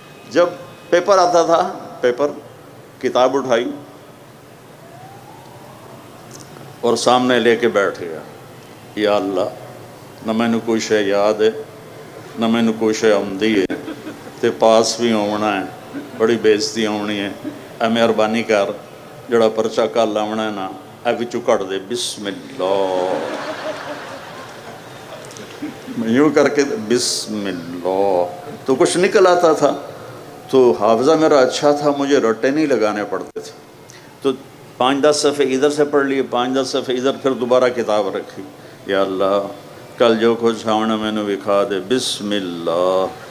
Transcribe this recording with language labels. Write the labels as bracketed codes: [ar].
[ur] جب پیپر آتا تھا، پیپر کتاب اٹھائی اور سامنے لے کے بیٹھ گیا. [pa] یا اللہ نہ مینوں کوئی شے یاد ہے نہ مینوں کوئی شے آمدی ہے تے پاس بھی ہونا ہے، بڑی بےزتی ہونی ہے. اے مہربانی کر جڑا پرچہ کل آونا ہے نا اے وچوں کٹ دے. [ur] بسم اللہ. یوں کر کے بسم اللہ تو کچھ نکل آتا تھا. تو حافظہ میرا اچھا تھا، مجھے رٹے نہیں لگانے پڑتے تھے. تو 5-10 صفحے ادھر سے پڑھ لیے، 5-10 صفحے ادھر، پھر دوبارہ کتاب رکھی. یا اللہ کل جو کچھ آونا میں نے دکھا دے. بسم اللہ.